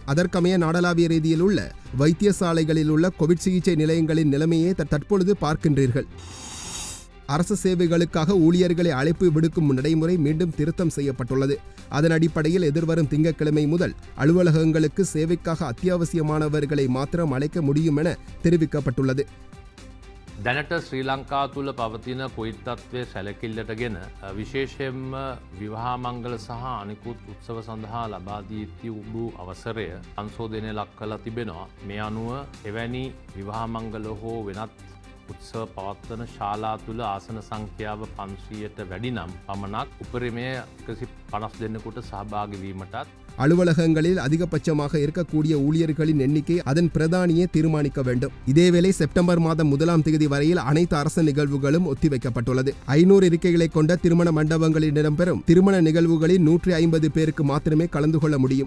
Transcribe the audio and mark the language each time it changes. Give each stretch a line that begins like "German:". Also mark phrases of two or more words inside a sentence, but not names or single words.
Tamil: அதற்கமைய நாடளாவிய ரீதியில் உள்ள வைத்தியசாலைகளில் உள்ள கோவிட் சிகிச்சை நிலையங்களின் நிலைமையை தற்பொழுது பார்க்கின்றீர்கள். அரசு சேவைகளுக்காக ஊழியர்களை அழைப்பு விடுக்கும் நடைமுறை மீண்டும் திருத்தம் செய்யப்பட்டுள்ளது. அதன் அடிப்படையில் எதிர்வரும் திங்கட்கிழமை முதல் அலுவலகங்களுக்கு சேவைக்காக அத்தியாவசியமானவர்களை மாத்திரம் அழைக்க முடியும் என தெரிவிக்கப்பட்டுள்ளது.
Sinhala: දැනට ශ්‍රී ලංකා තුළ පවතින කොයිත් තත්ත්වය සැලකිල්ලට ගෙන විශේෂයෙන්ම විවාහ මංගල සහ අනිකුත් උත්සව සඳහා ලබා දී තිබූ අවසරය සංශෝධනය ලක් කළ තිබෙනවා. මේ අනුව එවැනි විවාහ මංගල හෝ වෙනත් උත්සව පවත්වන ශාලා තුළ ආසන සංඛ්‍යාව 500ට වැඩි නම් පමණක් උපරිමය 150 දෙනෙකුට සහභාගී වීමටත්
Tamil: அலுவலகங்களில் அதிகபட்சமாக இருக்கக்கூடிய ஊழியர்களின் எண்ணிக்கை அதன் பிரதானியே தீர்மானிக்க வேண்டும். இதேவேளை செப்டம்பர் மாதம் 1ஆம் தேதி வரையில் அனைத்து அரசு நிகழ்வுகளும் ஒத்திவைக்கப்பட்டுள்ளது. 500 இருக்கைகளை கொண்ட திருமண மண்டபங்களில் இடம்பெறும் திருமண நிகழ்வுகளில் 150 பேருக்கு மாத்திரமே கலந்து கொள்ள முடியும்.